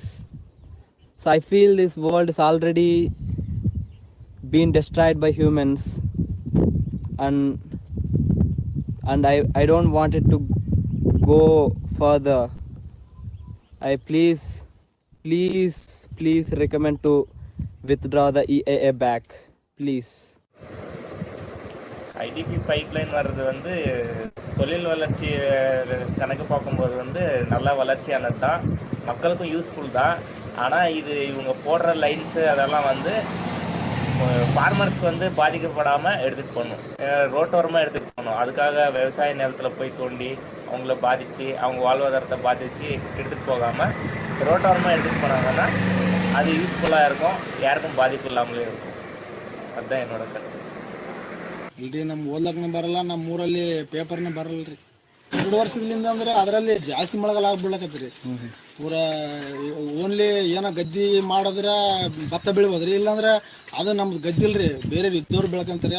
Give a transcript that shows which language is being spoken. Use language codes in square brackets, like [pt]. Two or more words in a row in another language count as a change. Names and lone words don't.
[en] So I feel this world is already been destroyed by humans, and I don't want it to go further. I please recommend to withdraw the EIA back, please. [ta] IDP பைப்லைன் வர்றது வந்து தொழில் வளர்ச்சி கணக்கு பார்க்கும்போது வந்து நல்லா வளர்ச்சியானது தான், மக்களுக்கும் யூஸ்ஃபுல் தான். ஆனால் இது இவங்க போடுற லைன்ஸு அதெல்லாம் வந்து ஃபார்மர்ஸ்க்கு வந்து பாதிக்கப்படாமல் எடுத்துகிட்டு போகணும், ரோட்டோரமாக எடுத்துகிட்டு போகணும். அதுக்காக விவசாய நிலத்தில் போய் தோண்டி அவங்கள பாதித்து அவங்க வாழ்வாதாரத்தை பாதித்து எடுத்துகிட்டு போகாமல் ரோட்டோரமாக எடுத்துகிட்டு போனாங்கன்னா அது யூஸ்ஃபுல்லாக இருக்கும், யாருக்கும் பாதிப்பு இல்லாமலே இருக்கும். அதுதான் என்னோட கருத்து. [kn] ಇಲ್ರಿ ನಮ್ಗೆ ಓದ್ಲಕ್ಕೂ ಬರಲ್ಲ, ನಮ್ಮ ಊರಲ್ಲಿ ಪೇಪರ್ನೇ ಬರಲ್ರಿ. 2 ವರ್ಷದಿಂದ ಅಂದ್ರೆ ಅದರಲ್ಲಿ ಜಾಸ್ತಿ ಮಳೆಗಾಲ ಆಗ್ಬಿಡ್ಲಕತ್ರಿ. ಪೂರಾ ಓನ್ಲಿ ಏನೋ ಗದ್ದಿ ಮಾಡಿದ್ರೆ ಭತ್ತ ಬೆಳಿಬೋದ್ರಿ, ಇಲ್ಲಾಂದ್ರೆ ಅದು ನಮ್ದು ಗದ್ದಿ ಇಲ್ರಿ, ಬೇರೆ ಇದ್ದವ್ರು ಬೆಳ್ಕೊಂತಾರೆ.